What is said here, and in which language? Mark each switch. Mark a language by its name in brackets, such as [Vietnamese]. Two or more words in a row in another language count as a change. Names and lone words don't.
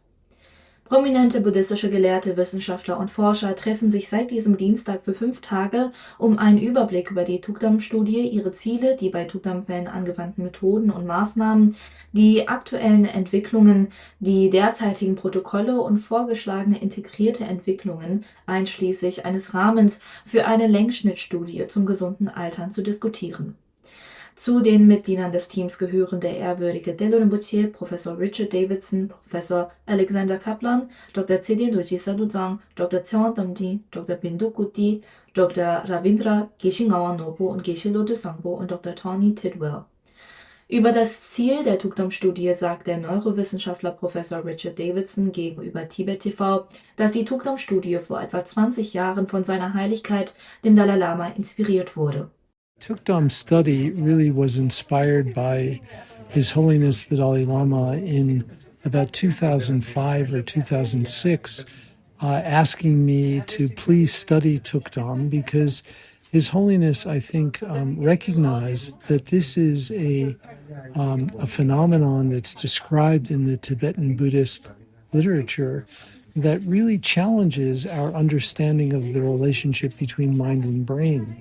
[German] Prominente buddhistische Gelehrte, Wissenschaftler und Forscher treffen sich seit diesem Dienstag für 5 Tage, um einen Überblick über die Thukdam-Studie, ihre Ziele, die bei Thukdam-Fällen angewandten Methoden und Maßnahmen, die aktuellen Entwicklungen, die derzeitigen Protokolle und vorgeschlagene integrierte Entwicklungen, einschließlich eines Rahmens für eine Längsschnittstudie zum gesunden Altern, zu diskutieren. Zu den Mitgliedern des Teams gehören der ehrwürdige Delo Rinpoche, Professor Richard Davidson, Professor Alexander Kaplan, Dr. Tshedien Dorji Saduzang, Dr. Tseon Damji, Dr. Bindu Kuti, Dr. Ravindra Geshe Ngawang Nobo und Geshe Lodro Sangpo und Dr. Tawny Tidwell. Über das Ziel der Thukdam-Studie sagt der Neurowissenschaftler Professor Richard Davidson gegenüber Tibet TV, dass die Thukdam-Studie vor etwa 20 Jahren von seiner Heiligkeit, dem Dalai Lama, inspiriert wurde. [English] Tukdam study really was inspired by His Holiness the Dalai Lama in about 2005 or 2006, asking me to please study Tukdam because His Holiness, I think, recognized that this is a phenomenon that's described in the Tibetan Buddhist literature that really challenges our understanding of the relationship between mind and brain.